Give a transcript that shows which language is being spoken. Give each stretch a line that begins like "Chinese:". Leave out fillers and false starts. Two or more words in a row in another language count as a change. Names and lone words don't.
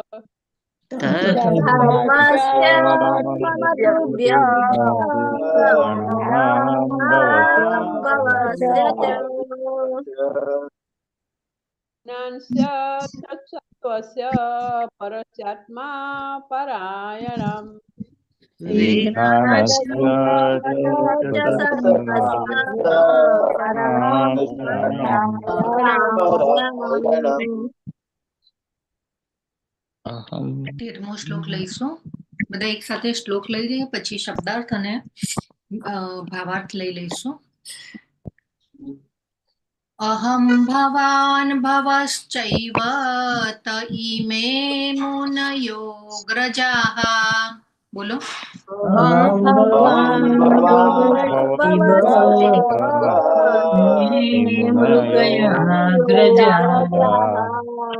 Sanskrit: धर्मस्य मम तुभ्यं भवस्य च ज्ञानस्य सत्त्वस्य परस्यात्मा परायणम्
Gujarati: તેરમો શ્લોક લઈશું બધા એક સાથે શ્લોક લઈ લઈએ પછી શબ્દાર્થ અને ભાવાર્થ લઈ લઈશું
Sanskrit: अहम भवान भवश्चैव त इमे मुनयो ग्रजाः बोलो अहं भवान् भवस्यैव मृगयाग्रजाः